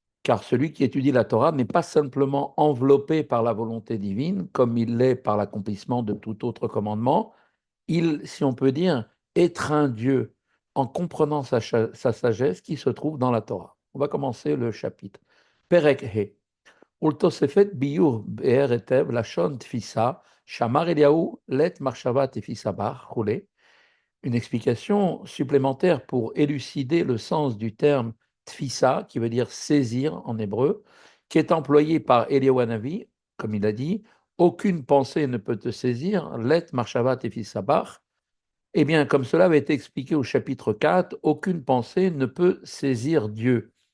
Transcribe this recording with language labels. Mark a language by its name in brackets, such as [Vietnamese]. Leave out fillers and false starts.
[French] Car celui qui étudie la Torah n'est pas simplement enveloppé par la volonté divine, comme il l'est par l'accomplissement de tout autre commandement, il, si on peut dire, étreint Dieu en comprenant sa sagesse qui se trouve dans la Torah. On va commencer le chapitre. Perek He. [Hebrew] ולתוספת ביור באר היטב לשון תפיסה, שאמר אליהו לית מחשבה תפיסה בה, וכו'. [French] Une explication supplémentaire pour élucider le sens du terme tfisa, qui veut dire saisir en hébreu, qui est employé par Eliyahu Hanavi, comme il a dit, aucune pensée ne peut te saisir, [Aramaic] let marshava tefisa bach. [French] Eh bien, comme cela avait été expliqué au chapitre 4, aucune pensée ne peut saisir Dieu.